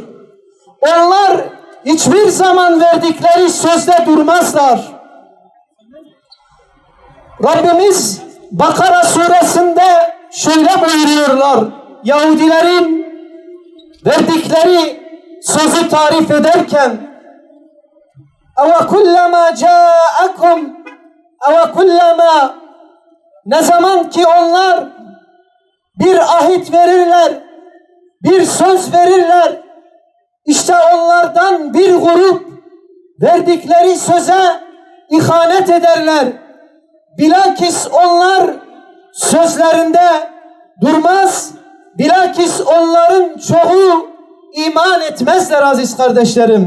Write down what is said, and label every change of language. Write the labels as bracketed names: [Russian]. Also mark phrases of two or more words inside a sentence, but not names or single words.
[Turkish] Onlar hiçbir zaman verdikleri sözde durmazlar. Rabbimiz Bakara suresinde şöyle buyuruyorlar. Yahudilerin verdikleri sözü tarif ederken [Arabic] اَوَ كُلَّمَا جَاءَكُمْ اَوَ كُلَّمَا, [Turkish] ne zaman ki onlar bir ahit verirler, bir söz verirler, işte onlardan bir grup verdikleri söze ihanet ederler. Bilakis onlar sözlerinde durmaz, bilakis onların çoğu iman etmezler aziz kardeşlerim.